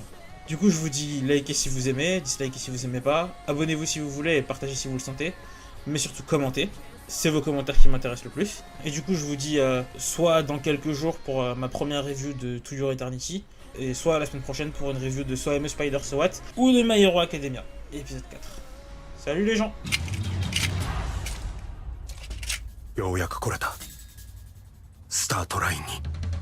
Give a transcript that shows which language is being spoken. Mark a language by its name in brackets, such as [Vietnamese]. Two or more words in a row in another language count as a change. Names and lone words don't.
[French] Du coup, je vous dis likez si vous aimez, dislikez si vous aimez pas, abonnez-vous si vous voulez et partagez si vous le sentez, mais surtout commentez. C'est vos commentaires qui m'intéressent le plus. Et du coup, je vous dis soit dans quelques jours pour ma première review de To Your Eternity, et soit la semaine prochaine pour une review de So I'm a Spider So What ou de My Hero Academia, épisode 4. Salut les gens! [Japanese] ようやく来れたスタートラインに。